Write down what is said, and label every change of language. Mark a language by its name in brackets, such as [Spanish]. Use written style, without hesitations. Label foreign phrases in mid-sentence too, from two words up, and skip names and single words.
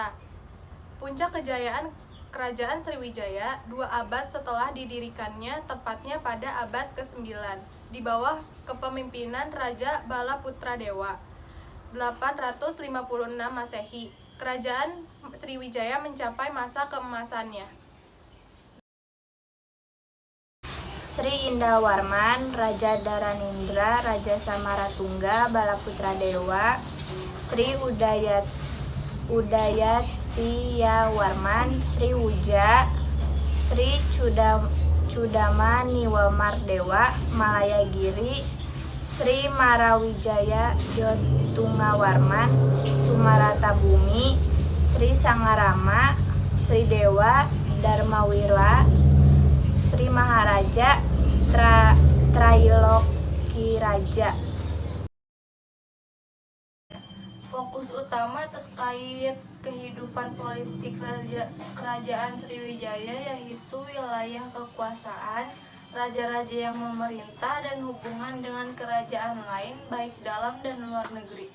[Indonesian] Puncak kejayaan Kerajaan Sriwijaya 2 abad setelah didirikannya, tepatnya pada abad ke-9, di bawah kepemimpinan Raja Balaputradewa. 856 Masehi, Kerajaan Sriwijaya mencapai masa keemasannya. Sri Indawarman, Raja Daranindra, Raja Samaratungga, Balaputradewa, Sri Udayatiyawarman, Sri Wuja, Sri Cudamaniwardewa, Malayagiri, Sri Marawijaya Jotungawarman, Sumaratabumi, Sri Sangarama, Sri Dewa Dharmawira, Sri Maharaja Trailokiraja. Fokus utama terkait kehidupan politik Kerajaan Sriwijaya yaitu wilayah kekuasaan, raja-raja yang memerintah, dan hubungan dengan kerajaan lain baik dalam dan luar negeri.